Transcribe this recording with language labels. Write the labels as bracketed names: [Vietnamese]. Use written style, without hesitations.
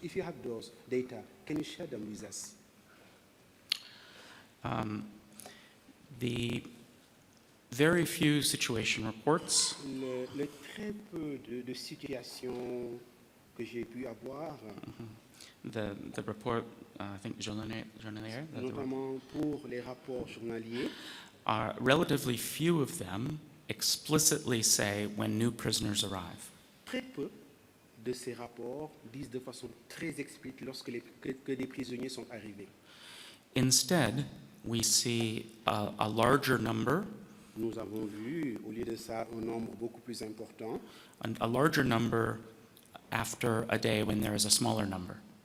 [English] If you have those data, can you share them with us? The very few situation reports [French] Le très peu de situations que j'ai pu avoir, [English] the report, I think journalier, [French] notamment pour les rapports journaliers, [English] are relatively few of them explicitly say when new prisoners arrive. [French] très peu de ces rapports disent de façon très explicite lorsque que des prisonniers sont arrivés. [English] Instead, we see a larger number, [French] Nous avons vu, au lieu de ça, un nombre beaucoup plus important, [English] a larger number after a day when there is a smaller number.